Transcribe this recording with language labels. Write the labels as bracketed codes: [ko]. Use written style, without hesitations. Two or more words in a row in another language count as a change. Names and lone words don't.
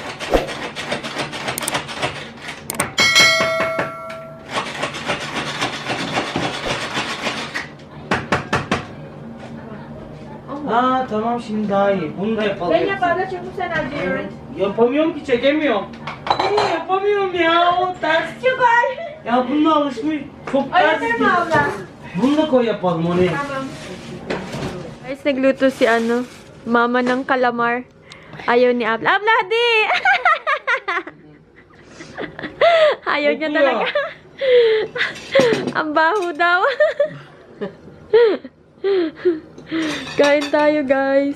[tr] Ha tamam şimdi daha iyi. Bunu da yapalım. Ben yap abla çabuk sen acıyorsun. Yapamıyorum ki çekemiyorum. Yapamıyorum ya o ters. Çıkar. Ya bununla alışmış. Çok ters. [tl] Ayun mo abla. [tr] Bunu da koy yapalım o ne. Tamam. [tl] Guys, nagluto si mama ng calamar. Ayaw ni Abla. Abla, di! Ayaw niya Kuya. talaga. Ang baho daw. Kain tayo, guys.